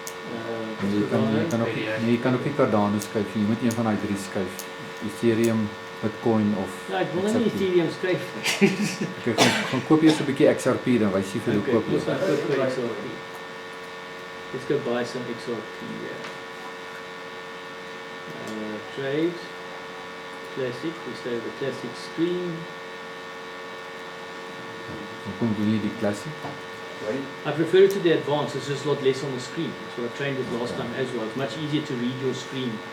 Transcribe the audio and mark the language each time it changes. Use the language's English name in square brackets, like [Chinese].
[Afrikaans] Jy kan ook nie Cardano skuif, jy moet een van die drie skuif. Ethereum, Bitcoin of ja, ek wil nie Ethereum skuif nie. Ek gaan koop eers 'n bietjie XRP, dan wys jy vir hoe koop jy. [English] Let's go buy some XRP here. Trade, classic, we stay with the classic screen. [Afrikaans] Hoekom doen jy die classic? [English] I prefer it to the advanced, it's just a lot less on the screen. So I trained it last time as well. It's much easier to read your screen.